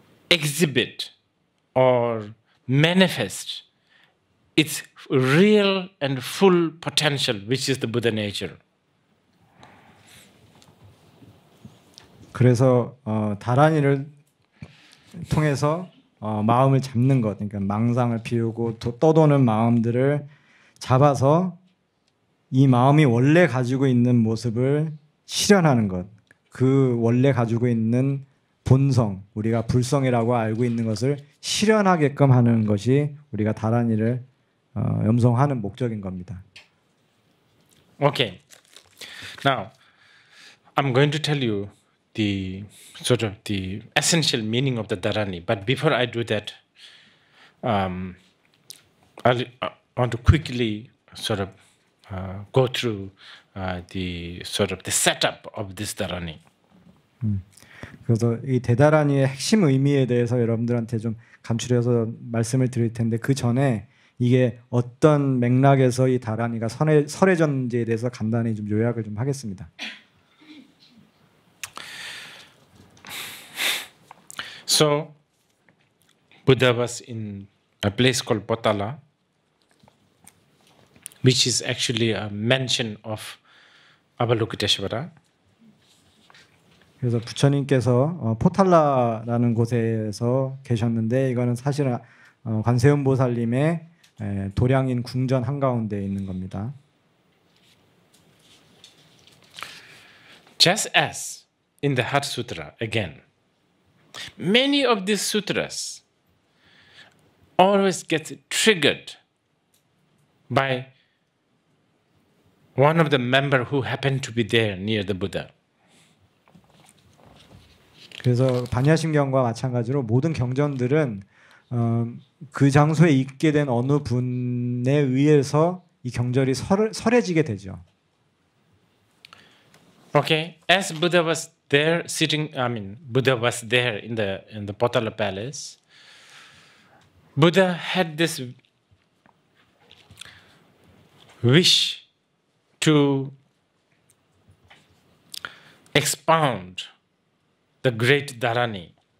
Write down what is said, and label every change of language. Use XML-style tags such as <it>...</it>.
<en>exhibit or manifest its real and full potential, which is the Buddha nature.</en> <ko>그래서 다란이를 통해서 마음을 잡는 것, 그러니까 망상을 비우고 떠도는 마음들을 잡아서 이 마음이 원래 가지고 있는 모습을 실현하는 것, 그 원래 가지고 있는 본성, 우리가 불성이라고 알고 있는 것을 실현하게끔 하는 것이 우리가 다란이를 염성하는 목적인 겁니다.</ko> <en>Okay. Now, I'm going to tell you the sort of the essential meaning of the Dharani. But before I do that, I want to quickly sort of go through the setup of this Dharani.</en> <ko>그래서 이 대다란이의 핵심 의미에 대해서 여러분들한테 좀 간추려서 말씀을 드릴 텐데 그 전에 이게 어떤 맥락에서 이 다란이가 설해졌는지에 대해서 간단히 좀 요약을 좀 하겠습니다.</ko> <en>So, Buddha was in a place called Potala, which is actually a mention of Avalokiteshvara.</en> <ko>그래서 부처님께서 포탈라라는 곳에서 계셨는데 이거는 사실은 관세음보살님의 도량인 궁전 한가운데에 있는 겁니다.</ko> <en>Just as in the Heart Sutra, again, many of these sutras always get triggered by one of the member who happened to be there near the Buddha.</en> <ko>그래서 반야심경과 마찬가지로 모든 경전들은 그 장소에 있게 된 어느 분에 의해서 이 경절이 설해지게 되죠.</ko> <en>Okay, as Buddha was there Buddha was there in the Potala palace. Buddha had this wish to expound the great Dharani.</en>